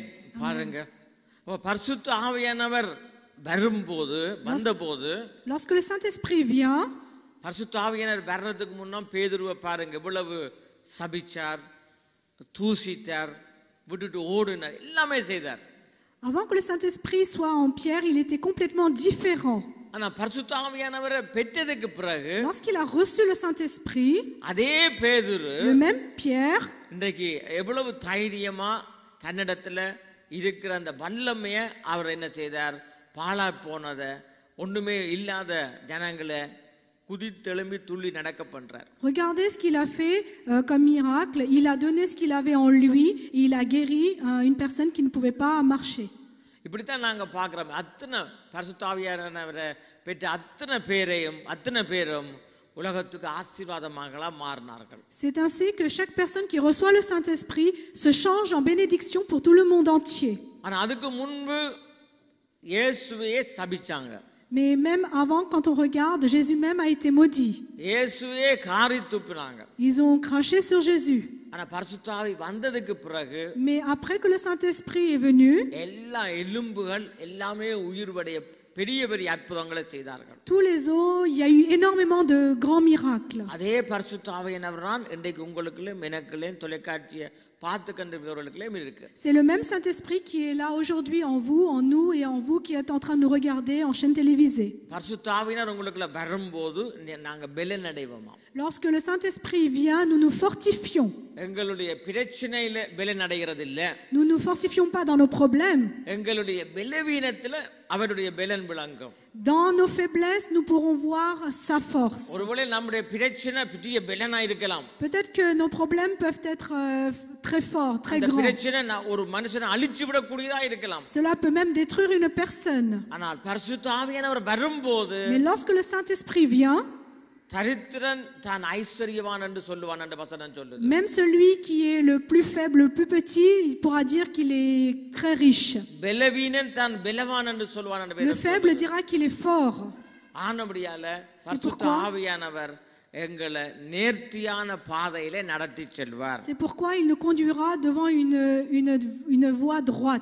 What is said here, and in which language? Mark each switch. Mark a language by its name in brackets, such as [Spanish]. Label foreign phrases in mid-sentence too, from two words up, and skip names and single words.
[Tamil] பாருங்க, பரிசுத்த ஆவியானவர் வரும்போது வந்தபோது, [French] Lorsque le Saint-Esprit vient, [Tamil] பரிசுத்த ஆவியானவர் வர்றதுக்கு முன்னம் பேதுருவை பாருங்க, இவ்வளவு சபிச்சார், தூசித்தார், விட்டுட்டு ஓடினார், எல்லாமே செய்தார். [French] avant que le Saint-Esprit soit en Pierre, il était complètement différent. [Tamil] ஆனா பரிசுத்த ஆவியானவரை பெற்றதுக்கு பிறகு, [French] Lorsqu'il a reçu le Saint-Esprit, [Tamil] அதே பேதுரு, [French] le même Pierre, [Tamil] இன்றைக்கு எவ்வளவு தைரியமா தன்னிடத்துல இருக்கிற அந்த வல்லமைய அவர் என்ன செய்தார்? பாழா போனத ஒண்ணுமே இல்லாத ஜனங்களை குதித்தெழும்பி துள்ளி நடக்க பண்றார். [French] regardez ce qu'il a fait comme miracle. Il a donné ce qu'il avait en lui et il a guéri une personne qui ne pouvait pas marcher. [Tamil] இப்படித்தான் நாங்க பார்க்கிறோம். அத்தனை பரிசுத்த ஆவியானவரை பெற்ற அத்தனை பேரும் உலகத்துக்கு ஆசீர்வாதமாக மாறினார்கள். [French] C'est ainsi que chaque personne qui reçoit le Saint-Esprit se change en bénédiction pour tout le monde entier. [Tamil] ஆனா அதுக்கு முன்பு இயேசுவையே சபிச்சாங்க. [French] Mais même avant, quand on regarde, Jésus même a été maudit. [Tamil] இயேசுவையே காரி துப்பினாங்க. [French] Ils ont craché sur Jésus. [Tamil] ஆனா பரிசுத்த ஆவி வந்ததுக்கு பிறகு, [French] Mais après que le Saint-Esprit est venu, [Tamil] எல்லா எலும்புகள் எல்லாமே உயிர்வடைய பெரிய பெரிய அற்புதங்களை செய்தார்கள். [French] tous les os, il y a eu énormément de grands miracles. [Tamil] அதே பரிசுத்த ஆவியானவர் தான் இன்றைக்கு உங்களுக்குள்ளேயும் எனக்குள்ளேயும் தொலைக்காட்சியை பார்த்து கண்டிருக்கிறவர்களுக்குள்ளேயும் இருக்கு. [French] C'est le même Saint-Esprit qui est là aujourd'hui en vous, en nous et en vous qui êtes en train de nous regarder en chaîne télévisée. [Tamil] பரிசுத்த ஆவியானவர் உங்களுக்குள்ள வரும்போது நாங்க பலன் அடைவோம். [French] Lorsque le Saint-Esprit vient, nous nous fortifions. [Tamil] எங்களுடைய பிரச்சனையில பலன் அடைகிறது இல்ல. [French] Nous ne nous fortifions pas dans nos problèmes. [Tamil] எங்களுடைய பலவீனத்துல அவருடைய பலன் விளங்கும். [French] Dans nos faiblesses, nous pourrons voir sa force. [Tamil] ஒருவேளை நம்முடைய பிரச்சனை பெரிய பலனா இருக்கலாம். [French] Peut-être que nos problèmes peuvent être très forts, très [Tamil] அந்த [French] grands. [Tamil] பிரச்சனை ஒரு மனுஷனை அழிச்சு விடக்கூடியதா இருக்கலாம். [French] Cela peut même détruire une personne. [Tamil] ஆனால் பரிசுத்த ஆவியானவர் வரும்போது, [French] Mais lorsque le Saint-Esprit vient, [Tamil] தரித்திரன் தான் ஐஸ்வர்யவான் என்று சொல்லுவான் என்ற வசனம் சொல்லுது. [French] même celui qui est le plus faible, le plus petit, il pourra dire qu'il est très riche. [Tamil] பலவீனன் தான் பலவான் என்று சொல்லுவான் என்ற [French] Le [Tamil] வேதம் [French] faible dira qu'il est fort. [Tamil] ஆனபடியால பரிசுத்த ஆவியானவர் எங்களை நேர்த்தியான பாதையிலே நடத்தி செல்வார். [French] C'est pourquoi il nous conduira devant une voie droite.